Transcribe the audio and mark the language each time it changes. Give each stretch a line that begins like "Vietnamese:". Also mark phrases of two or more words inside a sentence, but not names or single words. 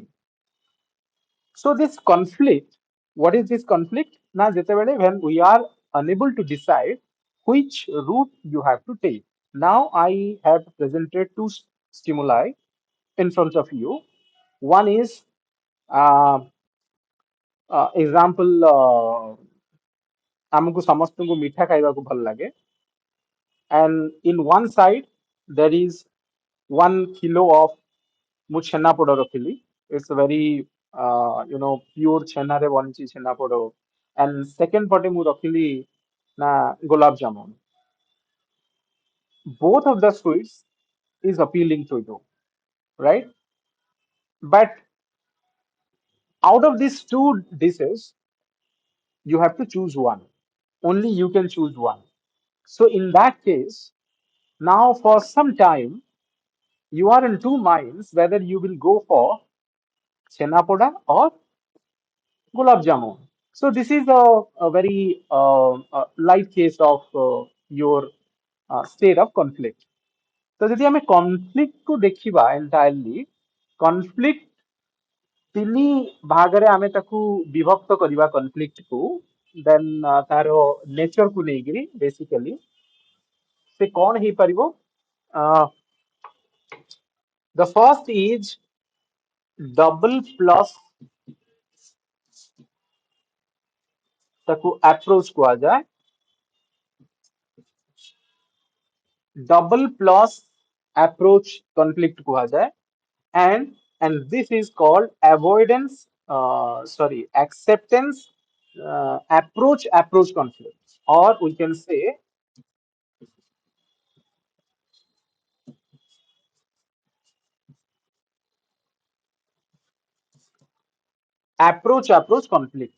English: So this conflict, what is this conflict? Now, when we are unable to decide which route you have to take. Now I have presented two stimuli in front of you. One is example
Odia: ଆମକୁ ସମସ୍ତଙ୍କୁ ମିଠା ଖାଇବାକୁ ଭଲ ଲାଗେ,
English: and in one side there is 1 kilo of
Odia: ମୁଁ ଛେନାପୋଡ ରଖିଲି.
English: It's a very pure
Odia: ଛେନାରେ ବନିଛି ଛେନାପୋଡ,
English: and second
Odia: ପଟେ ମୁଁ ରଖିଲି ନା ଗୋଲାପ ଜାମୁନ.
English: Both of the sweets is appealing to you, right? But out of these two dishes, you have to choose one. Only you can choose one. So in that case, now for some time, you are in two minds whether you will go for chenapoda or gulab jamun. So this is a very light case of your state of conflict.
Odia: तो ଯଦି ଆମେ conflict କୁ ଦେଖିବା entirely, conflict ତିନି ଭାଗରେ ଆମେ ତାକୁ ବିଭକ୍ତ କରିବା conflict କୁ. then ତାର nature କୁ ନେଇକିରି basically ସେ କଣ ହେଇପାରିବ?
English: Uh, the first is double plus ତାକୁ approach କୁହାଯାଏ, double plus approach conflict କୁହାଯାଏ, and this is called avoidance, sorry, acceptance approach conflict, or we can say approach conflict.